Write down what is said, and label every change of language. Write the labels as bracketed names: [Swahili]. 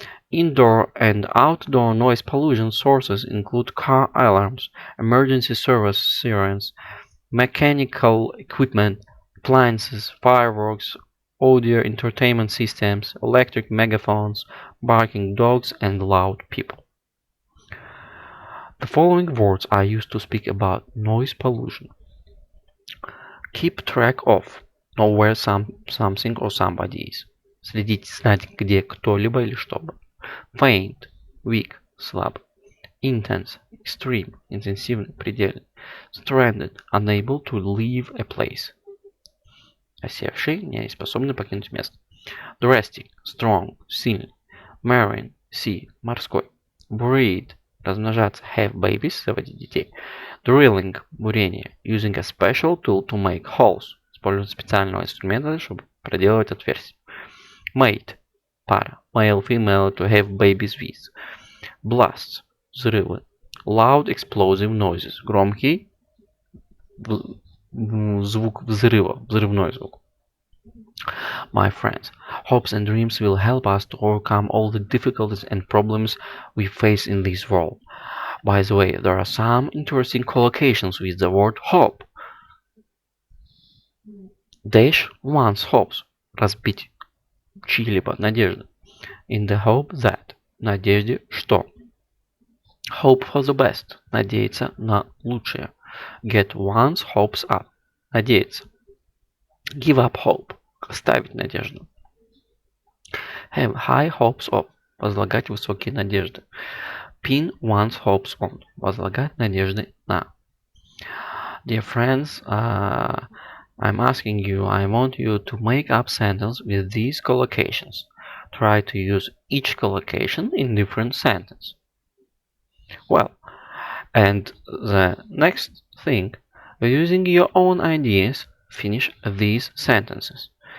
[English] Indoor and outdoor noise pollution sources include car alarms, emergency service sirens, mechanical equipment, appliances, fireworks, audio entertainment systems, electric megaphones, barking dogs, and loud people. The following words are used to speak about noise pollution: keep track of, know where something or somebody is. [Russian] Следить, знать, где кто-либо или что-бы. [English] Faint, weak, [Russian] слаб. [English] Intense, extreme, [Russian] интенсивный, предельный. [English] Stranded, unable to leave a place. [Russian] Осевший, неспособный покинуть место. [English] Drastic, strong, [Russian] сильный. [English] Marine, sea, [Russian] морской. [English] Breed, [Russian] размножаться. [English] Have babies, [Russian] заводить детей. [English] Drilling, [Russian] бурение. [English] Using a special tool to make holes. [Russian] Использовать специального инструмента, чтобы проделывать отверстия. [English] Mate, [Russian] пара. [English] Male, female, to have babies with. Blasts, [Russian] взрывы. [English] Loud explosive noises. [Russian] Громкий звук взрыва, взрывной звук. [English] My friends, hopes and dreams will help us to overcome all the difficulties and problems we face in this world. By the way, there are some interesting collocations with the word hope. Dash one's hopes. [Russian] Разбить чьи-либо надежды. [English] In the hope that. [Russian] Надежде что. [English] Hope for the best. [Russian] Надеяться на лучшее. [English] Get one's hopes up. [Russian] Надеяться. [English] Give up hope. [Russian] Оставить надежду. [English] Have high hopes of. [Russian] Возлагать высокие надежды. [English] Pin one's hopes on. [Russian] Возлагать надежды на. [English] Dear friends, I'm asking you, I want you to make up sentence with these collocations. Try to use each collocation in different sentence. Well, and the next thing, using your own ideas, finish these sentences.